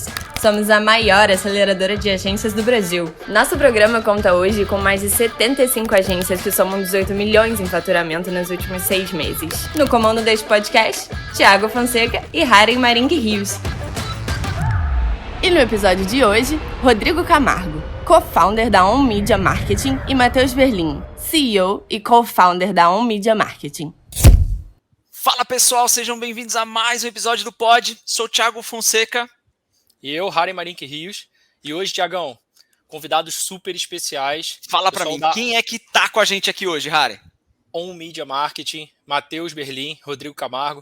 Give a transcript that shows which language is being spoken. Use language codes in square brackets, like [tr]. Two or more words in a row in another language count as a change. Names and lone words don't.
[pt] Somos a maior aceleradora de agências do Brasil. Nosso programa conta hoje com mais de 75 agências que somam 18 milhões em faturamento nos últimos 6 meses. No comando deste podcast, Thiago Fonseca e Haren Marinque Rios. E no episódio de hoje, Rodrigo Camargo, co-founder da On Media Marketing, e Matheus Berlin, CEO e co-founder da On Media Marketing. Fala pessoal, sejam bem-vindos a mais um episódio do Pod. Sou o Thiago Fonseca. E eu, Haren Marinque Rios. E hoje, Thiagão, convidados super especiais. Fala pra mim, quem é que tá com a gente aqui hoje, Haren? On Media Marketing, Matheus Berlin, Rodrigo Camargo.